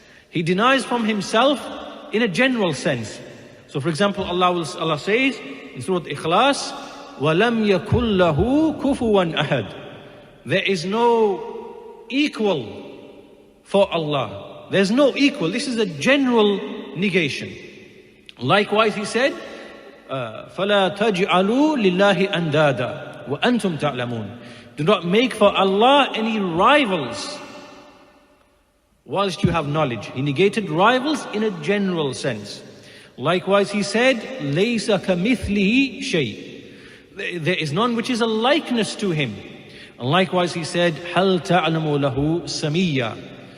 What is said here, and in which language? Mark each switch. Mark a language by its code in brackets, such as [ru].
[en] He denies from Himself in a general sense. So for example, Allah says in Surah Ikhlas, [ar] وَلَمْ يَكُنْ لَهُ كُفُوًا أَحَدٌ. [en] There is no equal for Allah. There's no equal. This is a general negation. Likewise He said, [ar] فَلَا تَجْعَلُوا لِلَّهِ أَنْدَادًا وَأَنْتُمْ تَعْلَمُونَ. [en] Do not make for Allah any rivals whilst you have knowledge. He negated rivals in a general sense. Likewise He said, [ar] لَيْسَ كَمِثْلِهِ شَيْءٍ. [en] There is none which is a likeness to Him. And likewise He said, [ar] هَلْ تَعْلَمُ لَهُ سَمِيًّا.